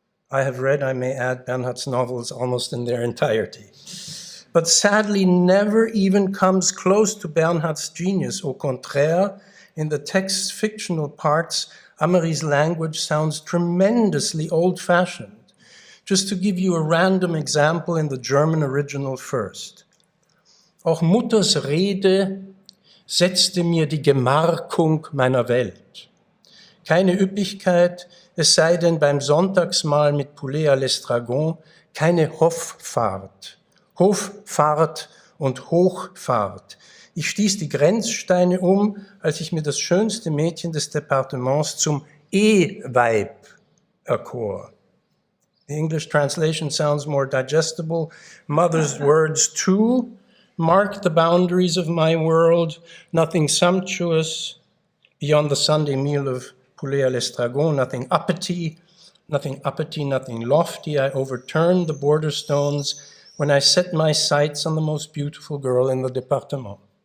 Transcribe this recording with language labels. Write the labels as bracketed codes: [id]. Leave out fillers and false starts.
[en] I have read, I may add, Bernhard's novels almost in their entirety, but sadly never even comes close to Bernhard's genius. [fr] Au contraire, [en] in the text's fictional parts, Améry's language sounds tremendously old-fashioned. Just to give you a random example in the German original first. [de] Auch Mutters Rede setzte mir die Gemarkung meiner Welt. Keine Üppigkeit, es sei denn beim Sonntagsmahl mit Poulet à l'Estragon, keine Hoffahrt. Hoffahrt und Hochfahrt. Ich stieß die Grenzsteine als ich mir das schönste Mädchen des Departements zum E-Weib erkor. [en] The English translation sounds more digestible. Mother's words too mark the boundaries of my world. Nothing sumptuous beyond the Sunday meal of poulet à l'estragon, nothing uppity, nothing lofty. I overturned the border stones when I set my sights on the most beautiful girl in the département.